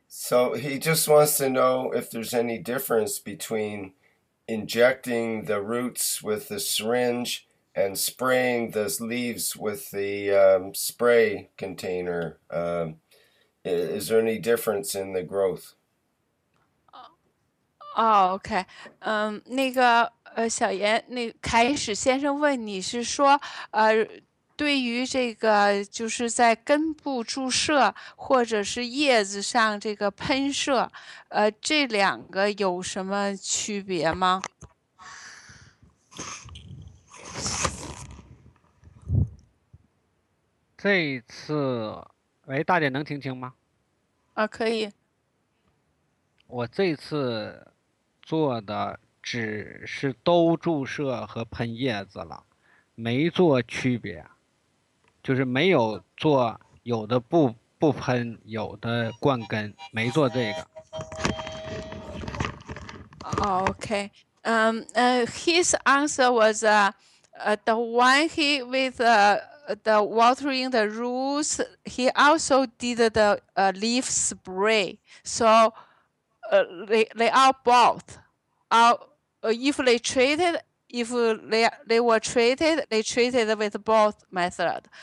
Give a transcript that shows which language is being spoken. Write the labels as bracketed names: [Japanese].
[English] So he just wants to know if there's any difference between injecting the roots with the syringe and spraying the leaves with the spray container. Is there any difference in the growth? [Chinese] OK，那个小严，那开始先生问你是说，对于这个就是在根部注射或者是叶子上这个喷射，这两个有什么区别吗？这一次，喂，大姐能听清吗？可以。我这次做的只是都注射和喷叶子了，没做区别，就是没有做有的不喷，有的灌根，没做这个。 [English] Okay. His answer was the one he with the watering the roots. He also did the leaf spray. So they are both. If they treated, if they were treated, they treated with both method.